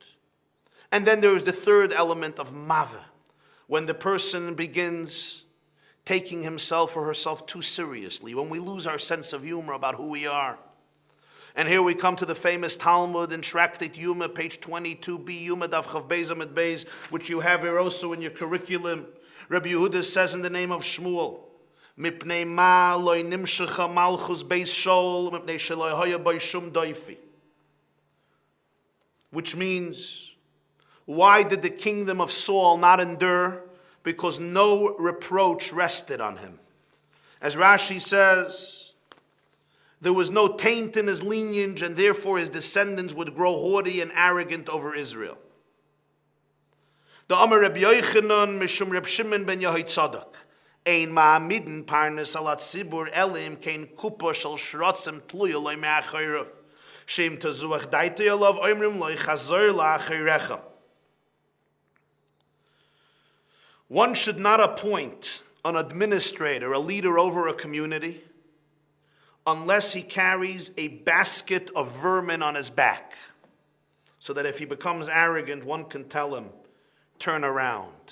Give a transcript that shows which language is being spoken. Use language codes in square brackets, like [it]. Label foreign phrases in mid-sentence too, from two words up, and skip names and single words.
[en] And then there is the third element of mava, when the person begins taking himself or herself too seriously, when we lose our sense of humor about who we are. And here we come to the famous Talmud in Tractate Yuma, page 22b, [he] יומא דף כ״ב עמוד ב, [en] which you have here also in your curriculum. Rabbi Yehuda says in the name of Shmuel, [he] מפני מה לא נמשכה מלכות בית שאול מפני שלא היה בו שום דופי. [en] Which means, why did the kingdom of Saul not endure? Because no reproach rested on him. As Rashi says, there was no taint in his lineage, and therefore his descendants would grow haughty and arrogant over Israel. [he] The אמר רבי יוחנן משום רבי שמעון בן יוחאי צדוק, אין מעמידין פרנס על הציבור אלא אם כן קופה של שרצים תלויה לו מאחוריו שאם תזוח דעתו עליו אומרים לו חזור לאחוריך. [en] One should not appoint an administrator, a leader over a community, unless he carries a basket of vermin on his back, so that if he becomes arrogant, one can tell him, turn around.